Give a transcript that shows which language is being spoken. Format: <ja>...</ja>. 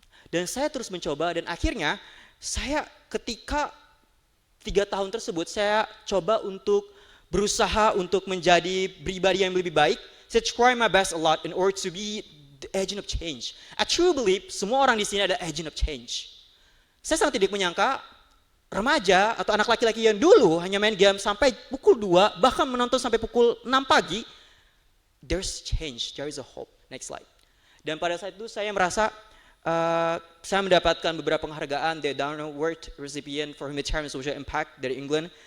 <id>Dan saya terus mencoba dan akhirnya saya ketika 3 tahun tersebut saya coba untuk berusaha untuk menjadi pribadi yang lebih baik. Saya</id> <en>try my best a lot in order to be the agent of change. I truly believe</en> <id>semua orang di sini ada</id> <en>agent of change.</en> <id>Saya sangat tidak menyangka remaja atau anak laki-laki yang dulu hanya main game sampai pukul 2, bahkan menonton sampai pukul 6 pagi,</id> <en>there's change, there is a hope. Next slide.</en> <id>Dan pada saat itu saya merasa saya mendapatkan beberapa penghargaan, the Down Award recipient for humanitarian and social impact dari England.</id>